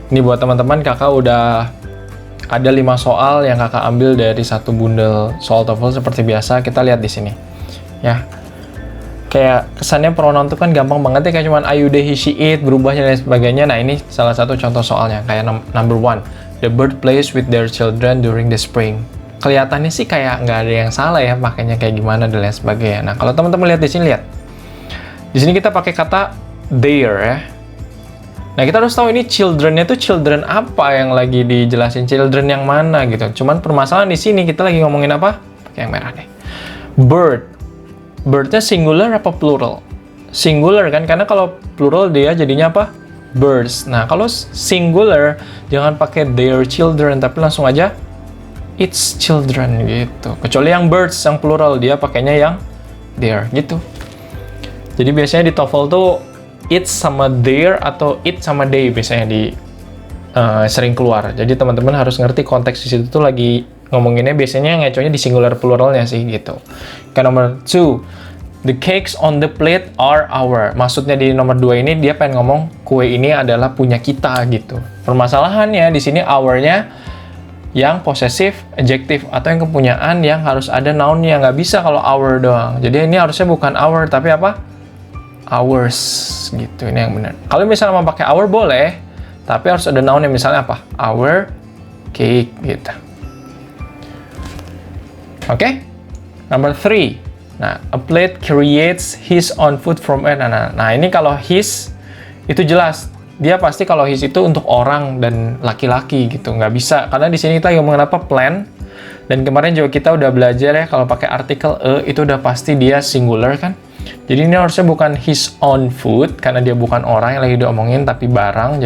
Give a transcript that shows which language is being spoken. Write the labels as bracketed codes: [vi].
[id] Ini buat teman-teman, kakak udah ada 5 soal yang kakak ambil dari satu bundel soal TOEFL seperti biasa. Kita lihat di sini. Ya. Kayak kesannya pronoun itu kan gampang banget ya, kayak cuman I, you, they, he, she, it, berubahnya dan sebagainya. Nah, ini salah satu contoh soalnya. Kayak number 1. [en] The bird plays with their children during the spring. [id] Kelihatannya sih kayak nggak ada yang salah ya, makanya kayak gimana dan lain sebagainya. Nah, kalau teman-teman lihat di sini, lihat. Di sini kita pakai kata their ya. Nah, kita harus tahu ini children-nya tuh children apa yang lagi dijelasin, children yang mana gitu. Cuman permasalahan di sini kita lagi ngomongin apa? Pakai yang merah deh. Bird. Bird-nya singular apa plural? Singular kan, karena kalau plural dia jadinya apa? Birds. Nah, kalau singular jangan pakai their children, tapi langsung aja its children gitu. Kecuali yang birds, yang plural, dia pakainya yang their gitu. Jadi biasanya di TOEFL tuh it sama their atau it sama they biasanya sering keluar. Jadi teman-teman harus ngerti konteks di situ tuh lagi ngomonginnya, biasanya ngecohnya di singular pluralnya sih gitu. Kayak nomor 2, [en] the cakes on the plate are our. [id] Maksudnya di nomor 2 ini dia pengen ngomong kue ini adalah punya kita gitu. Permasalahannya di sini our-nya yang posesif, adjektif, atau yang kepunyaan yang harus ada noun-nya. Nggak bisa kalau our doang. Jadi ini harusnya bukan our tapi apa? Ours gitu. Ini yang benar. Kalau misalnya mau pakai our boleh, tapi harus ada noun-nya, misalnya apa? [en] Our cake [id] gitu. Oke? Number 3. [en] Nah, a plate creates his own food from it. [id] Nah, ini kalau his itu jelas. Dia pasti kalau his itu untuk orang dan laki-laki gitu. Nggak bisa. Karena di sini kita ngomongin apa? Plan. Dan kemarin juga kita udah belajar ya, kalau pakai artikel itu udah pasti dia singular kan. Jadi ini harusnya bukan his own food, karena dia bukan orang yang lagi diomongin, tapi barang.